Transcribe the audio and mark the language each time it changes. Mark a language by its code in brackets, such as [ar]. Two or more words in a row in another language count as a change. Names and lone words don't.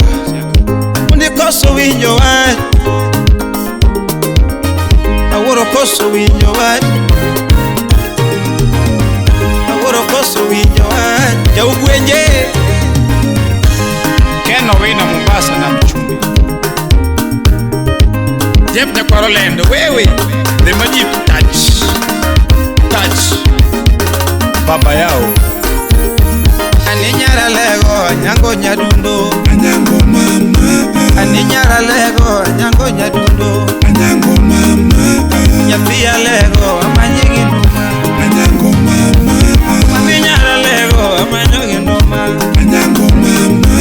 [luo] Undi koso winjo wach. Aworo koso winjo wach. Aworo koso winjo wach. Jaugwenje Ken Owino Mombasa na Mchumbi. [sw] Jeff Nyakwar Olendo wewe [en] the magic touch [sw] baba yao. [luo] ani nyara lego nyango nyadundo, Anyango mama, ani nyara lego nyango nyadundo, anyango mama, nyapia lego amanyigi numa, anyango mama, ani nyara lego amanyigi numa, anyango mama,